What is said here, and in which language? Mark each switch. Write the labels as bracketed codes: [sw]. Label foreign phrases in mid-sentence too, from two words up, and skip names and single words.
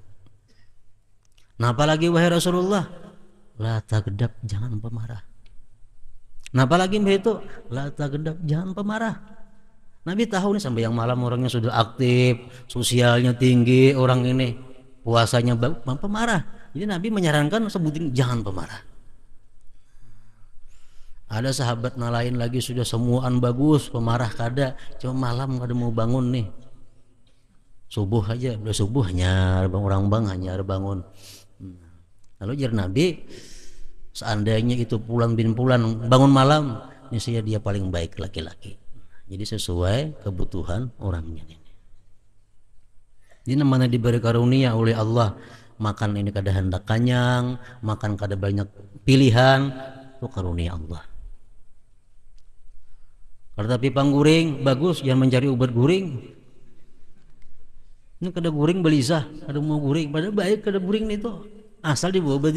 [id] Nah apalagi wahai Rasulullah, [ar] la tagdab, [id] jangan pemarah. Nah apalagi begitu, [ar] la tagdab, [id] jangan pemarah. Nabi tahu nih sampai yang malam orangnya sudah aktif, sosialnya tinggi, orang ini puasanya pemarah. Jadi Nabi menyarankan sebutin jangan pemarah. Ada sahabat lain lagi sudah semuaan bagus, pemarah kada, cuma malam kada mau bangun nih. Subuh aja, udah subuh hanya orang bang hanya bangun. Lalu jar Nabi, seandainya itu pulan bin pulan bangun malam, niscaya dia paling baik laki-laki. Jadi sesuai kebutuhan orangnya ini. Jadi namanya diberi karunia oleh Allah, makan ini kada hendak kanyang, makan kada banyak pilihan, itu karunia Allah. Tetapi pangguring bagus, jangan mencari obat guring. [bjn] Ini kada guring belisah, kada mau guring, padahal baik kada guring itu.